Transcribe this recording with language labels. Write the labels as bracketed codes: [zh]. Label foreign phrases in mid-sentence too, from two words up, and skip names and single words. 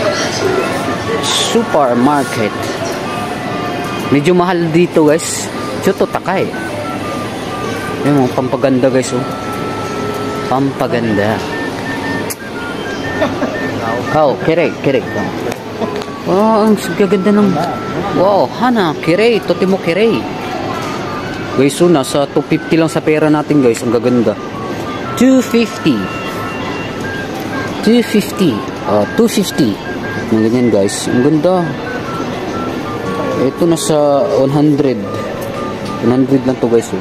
[tl] Supermarket. Medyo mahal dito guys. [ja] ちょっと高い. [tl] Yung mga pampaganda guys, oh. Pampaganda. Kirei. Ang gaganda ng, [ja] wow、花、きれい、とてもきれい. [tl] Guys, so nasa 250 lang sa pera natin guys. Ang gaganda. 250. 250. Mga ganyan guys. Ang ganda. Ito nasa 100. 100 lang to guys, oh.